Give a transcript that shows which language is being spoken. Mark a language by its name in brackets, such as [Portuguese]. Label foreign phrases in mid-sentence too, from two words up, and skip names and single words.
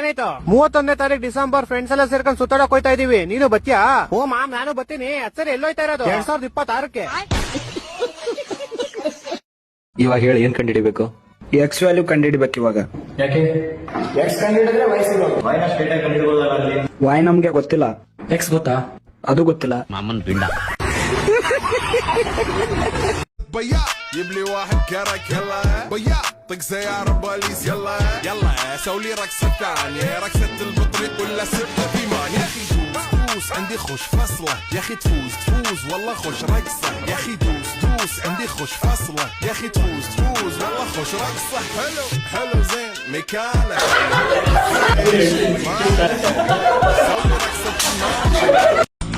[Kannada] ಏನಾಯ್ತು 31ನೇ ತಾರೀಕು ಡಿಸೆಂಬರ್ ಫ್ರೆಂಡ್ಸ್ ಎಲ್ಲ ಸೇರ್ಕೊಂಡು ಸುತ್ತಾಡಕ್ ಹೋಯ್ತಾ ಇದೀವಿ ನೀನು ಬತ್ತೀಯಾ ಓ ಮಾಮ್ ನಾನು ಬರ್ತೀನಿ ಸರಿ ಎಲ್ಲೋಯ್ತಾ ಇರೋದು 2026ಕ್ಕೆ ಇವಾಗ ಹೇಳಿ ಏನ್ ಕಂಡಿಡಿಬೇಕು [English] x value [Kannada] ಕಂಡಿಡಿಬೇಕು ಇವಾಗ ಯಾಕೆ ಎಕ್ಸ್ ಕಂಡಿಡಿದ್ರೆ ವಾಯ್ ನಮ್ಗೆ ಗೊತ್ತಿಲ್ಲ ಎಕ್ಸ್ ಗೊತ್ತಾ ಅದು ಗೊತ್ತಿಲ್ಲ ಮಾಮನ್ ಪಿಂಡ [Arabic] بيا يبلي واحد كرك يلا بيا طق سيارة بوليس يلا يلا سولي رقصة ثانية رقصة البطريق ولا سبت ثيمان يا اخي دوس دوس عندي خوش فصلة يا اخي تفوز تفوز والله خوش رقصة يا اخي دوس دوس عندي خوش فصلة يا اخي تفوز تفوز والله خوش رقصة حلو حلو زين مكانة سولي رقصة